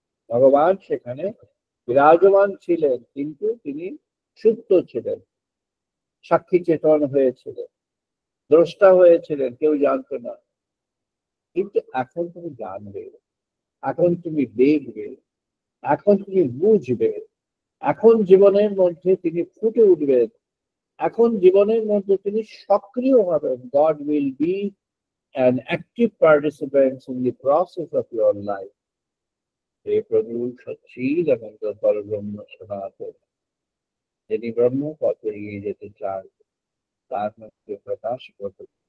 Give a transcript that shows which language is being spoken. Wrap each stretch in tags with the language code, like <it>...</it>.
<bn>ভগবান সেখানে বিরাজমান ছিলেন, কিন্তু তিনি সুপ্ত ছিলেন, সাক্ষী চেতন হয়েছিলেন, দ্রষ্টা হয়েছিলেন, কেউ জানতো না। কিন্তু এখন তুমি জানবে, এখন তুমি দেখবে, এখন তুমি বুঝবে, এখন জীবনের মধ্যে তিনি ফুটে উঠবেন, এখন জীবনের মধ্যে তিনি সক্রিয় হবেন।</bn> <en>God will be an active participant in the process of your life.</en> <bn>হে প্রভু সচ্চিদানন্দ পরব্রহ্ম সনাতন, যিনি ব্রহ্ম পথে এগিয়ে যেতে চান, তার মধ্যে প্রকাশ করতে।</bn>